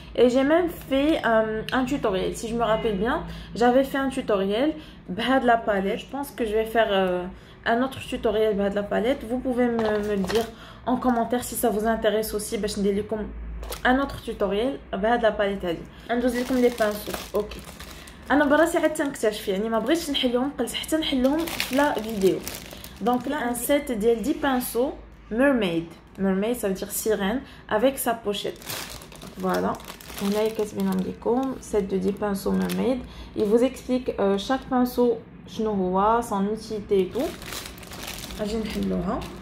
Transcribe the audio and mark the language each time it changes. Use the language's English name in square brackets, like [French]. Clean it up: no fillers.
[French] Et j'ai même fait un tutoriel. Si je me rappelle bien, j'avais fait un tutoriel de la palette. Je pense que je vais faire un autre tutoriel de la palette. Vous pouvez me le dire en commentaire si ça vous intéresse aussi. Je vais vous faire un autre tutoriel de la palette Hadi. [Arabic] ندوز لكم [French] les pinceaux. Ok. [Arabic] انا براسي عاد تنكتشف يعني ما بغيتش نحلهم قلت حتى نحلهم في لا فيديو. [French] Donc là un set ديال 10 pinceaux mermaid. Mermaid, ça veut dire sirène, avec sa pochette. Voilà. On a un set de 10 pinceaux mermaid. Il vous explique chaque pinceau, son utilité et tout. Je vais نحلوها.